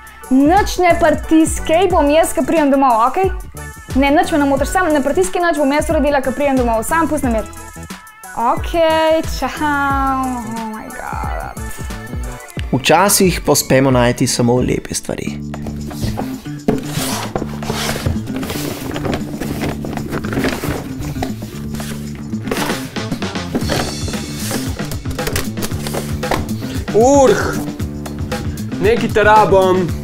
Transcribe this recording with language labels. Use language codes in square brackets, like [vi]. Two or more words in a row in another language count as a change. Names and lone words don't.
[sl] Nič ne pritiskaj, bom jaz, ko prijem domov, ok? Ne, nič me ne motiš, sam ne pritiskaj nič, bom jaz uredila, ko prijem domov, sam pusti na mir. Ok, čau, [en] oh my god. [sl] Včasih pa uspemo najti samo lepe stvari. Nekaj te rabim.